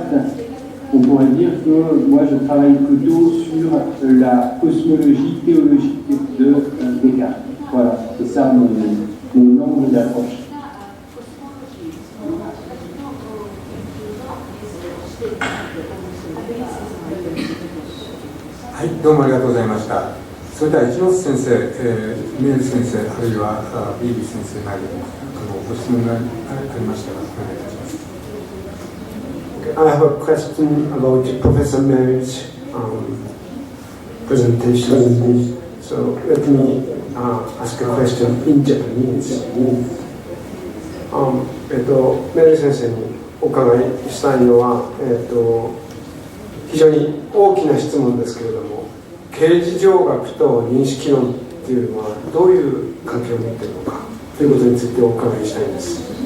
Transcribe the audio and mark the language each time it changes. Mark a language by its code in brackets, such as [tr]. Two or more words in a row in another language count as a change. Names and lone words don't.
[fr] On pourrait dire que moi je travaille plutôt sur la cosmologie théologique de Descartes. Voilà, c'est ça mon angle d'approche. Oui, [ja] どうもありがとうございました。それでは一ノ瀬先生、メール先生、あるいはビービー先生なりご質問がありましたらお願いいたします。 [en] I have a question about Professor Mary's presentation. So let me ask a question in Japanese. [ja] メリー先生にお伺いしたいのは、非常に大きな質問ですけれども、形而上学と認識論っていうのはどういう関係を持っているのかということについてお伺いしたいんです。